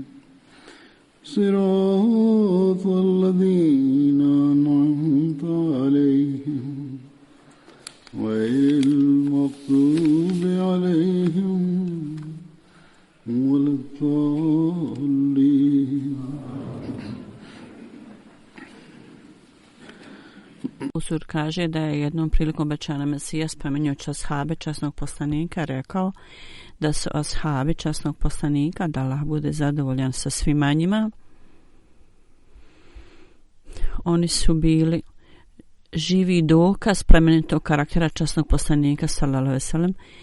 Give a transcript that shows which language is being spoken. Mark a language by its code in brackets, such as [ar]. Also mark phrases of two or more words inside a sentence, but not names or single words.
[ar] صراط الذين أنعمت عليهم غير المغضوب عليهم ولا الضالين. [bs] Usur kaže da je jednom prilikom obećana Mesija spominjući ashabe časnog poslanika rekao da su ashabi časnog poslanika, da Allah bude zadovoljan sa svima njima, oni su bili živi dokaz plemenitog karaktera časnog poslanika [ar] صلى الله عليه وسلم.